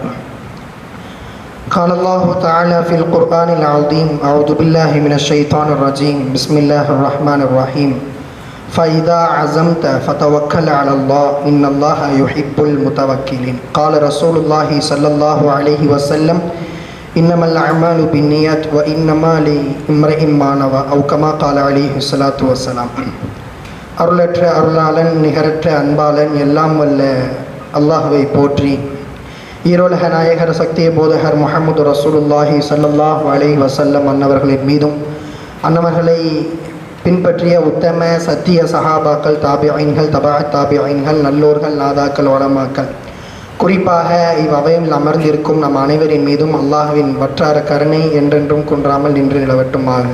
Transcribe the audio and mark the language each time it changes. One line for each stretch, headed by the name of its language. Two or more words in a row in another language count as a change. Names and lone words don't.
Arabic: قال الله تعالى في القرآن العظيم أعوذ بالله من الشيطان الرجيم بسم الله الرحمن الرحيم فإذا عزمت فتوكل على الله إن الله يحب المتوكلين. قال رسول الله صلى الله عليه وسلم إنما الأعمال بالنيات وإنما لامرئ ما نوى أو كما قال عليه الصلاة والسلام.
Tamil: அருளற்ற அருளாளன் நிகரற்ற அன்பாளன் எல்லாம் வல்ல அல்லாஹ்வை போற்றி, ஈரோலக நாயகர் சக்திய போதகர் முஹம்மது
Arabic: رسول الله صلى الله عليه وسلم
Tamil: அன்னவர்களின் மீதும் அன்னவர்களை பின்பற்றிய உத்தம சத்திய சஹாபாக்கள், தாபிஈன்கள்,
Arabic: تبع التابعين,
Tamil: நல்லோர்கள், நாதாக்கள், உலமாக்கள், குறிப்பாக இவ்வவையில் அமர்ந்திருக்கும் நம் அனைவரின் மீதும் அல்லாஹ்வின் வற்றார கருணை என்றென்றும் குன்றாமல் நின்று நிலவட்டுமாக.